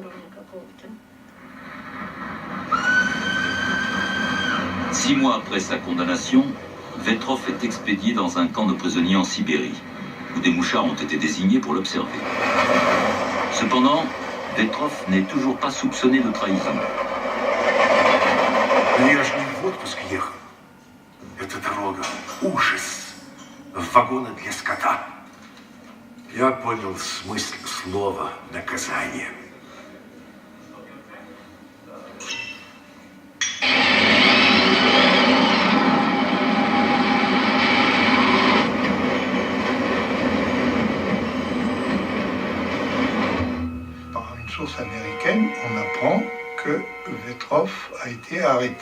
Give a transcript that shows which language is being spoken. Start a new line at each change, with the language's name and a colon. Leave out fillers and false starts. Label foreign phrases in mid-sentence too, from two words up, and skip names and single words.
French: Six mois après sa condamnation, Vetrov est expédié dans un camp de prisonniers en Sibérie, où des mouchards ont été désignés pour l'observer. Cependant, Vetrov n'est toujours pas soupçonné de trahison.
Russian: Я ж не в отпуск ехал. Эта дорога — ужас. Вагоны для скота. Я понял смысл слова «наказание».
French: Par une source américaine, on apprend que Vetrov a été arrêté.